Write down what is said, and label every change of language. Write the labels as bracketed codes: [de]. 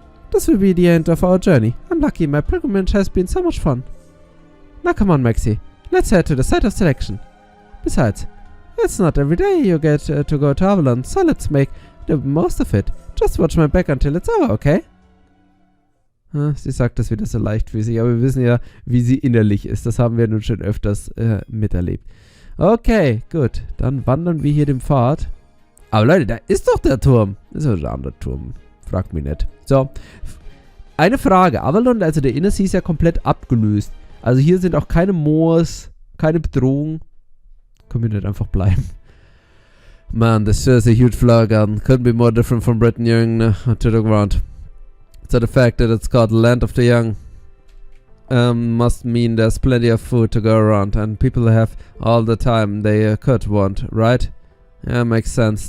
[en] This will be the end of our journey. I'm lucky my pilgrimage has been so much fun. Now come on, Maxi. Let's head to the site of selection. Besides, it's not every day you get to go to Avalon, so let's make the most of it. Just watch my back until it's over, okay? [de] Sie sagt das wieder so leichtfüßig, aber wir wissen ja, wie sie innerlich ist. Das haben wir nun schon öfters miterlebt. Okay, gut. Dann wandern wir hier den Pfad. Aber Leute, da ist doch der Turm. Das ist ja ein anderer Turm. Fragt mich nicht. So. Eine Frage. Avalon, also der Innersee, ist ja komplett abgelöst. Also hier sind auch keine Moors, keine Bedrohung. Können wir nicht einfach bleiben. [en] Man, this is a huge flower garden. Couldn't be more different from Britain during to the ground. So the fact that it's called Land of the Young must mean there's plenty of food to go around and people have all the time they could want, right? Yeah, makes sense.